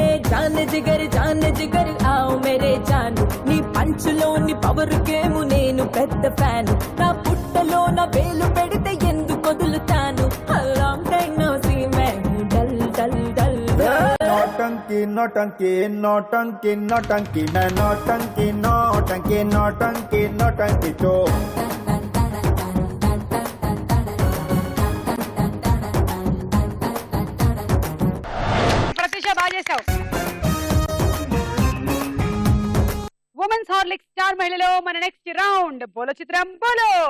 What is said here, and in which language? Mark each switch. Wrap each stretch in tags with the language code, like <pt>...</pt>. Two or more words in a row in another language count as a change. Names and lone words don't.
<hi>जान जिगर आवु मेरे जानु</hi> <te>నీ పంచులోని పవర్ గేము నేను పెద్ద ఫ్యాన్ నా పుట్టలో నా వేలు పెడితే ఎందుకు వదులుతాను</te> <en>long time no see</en> <te>మే డల్ డల్ డల్</te> <hi>नौटंकी नौटंकी नौटंकी नौटंकी मैं नौटंकी नौटंकी नौटंकी नौटंकी चो</hi> <te>ప్రత్యూష బాగా చేసావు. ఉమెన్స్ హార్లిక్స్ స్టార్ మహిళలో మన</te> <en>next round</en> <te>బోలో చిత్రం బోలో.</te>